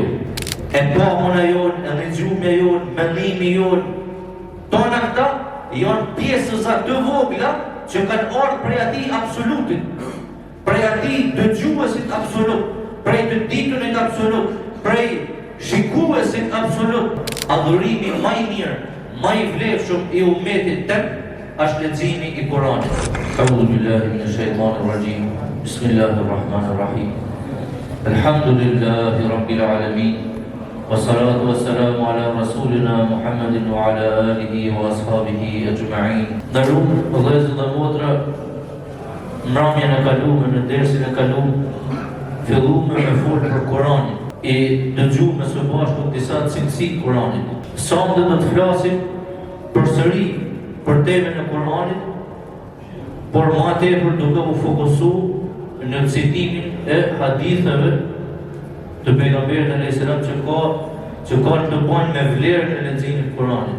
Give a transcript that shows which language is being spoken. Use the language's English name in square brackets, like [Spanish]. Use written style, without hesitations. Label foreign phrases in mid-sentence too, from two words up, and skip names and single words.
[Albanian] E pamuna jonë, e lexumja jonë, mendimi jonë, tona këta janë pjesëza të vogla që kanë ardhur prej atij absolutit, prej atij dëgjuesit absolut, prej të ditunit absolut, prej shikuesit absolut. Adhurimi më i mirë, më i vlefshëm i ummetit tënd është leximi i Kuranit. [Arabic] أعوذ بالله من الشيطان الرجيم. بسم الله الرحمن الرحيم. الحمد لله رب العالمين. والصلاة والسلام على رسولنا محمد وعلى آله وأصحابه أجمعين. [Albanian] Nderuar vëllezër dhe motra, mbrëmjen e kaluar në dersin e kaluar filluam me fol për Kuranin. E dëgjuam së bashku disa cilësi të Kuranit. Sonte do të flasim përsëri për temën e Kuranit, por më tepër duke u fokusuar në citimin e haditheve të pejgamberit [Arabic] عليه السلام [Albanian] që kanë të bëjnë me vlerën e leximit të Kuranit.